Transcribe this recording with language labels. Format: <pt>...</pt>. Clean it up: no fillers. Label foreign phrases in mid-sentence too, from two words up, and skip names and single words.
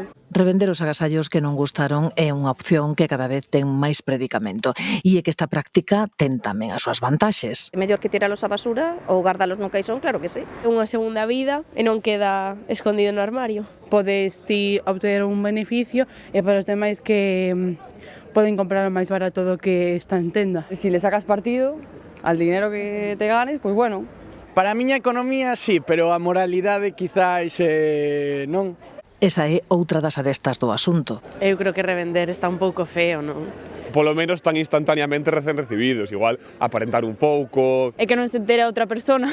<gl>Revender os agasallos que non gustaron é unha opción que cada vez ten máis predicamento e é que esta práctica ten tamén as súas vantaxes. É mellor que tiralos á basura ou guardalos nun caixón, claro que sí. É unha segunda vida e non queda escondido no armario. Podes ti obter un beneficio e para os demais que poden comprar máis barato do que está en tenda.</gl> <es>Si le sacas partido al dinero que te ganes, pues bueno.</es> <gl>Para a miña economía sí, pero a moralidade quizás non. Esa é outra das arestas do asunto. Eu creo que revender está un pouco feo, non? Polo menos tan instantaneamente recén recibidos, igual aparentar un pouco. É que non se entera outra persona.</gl>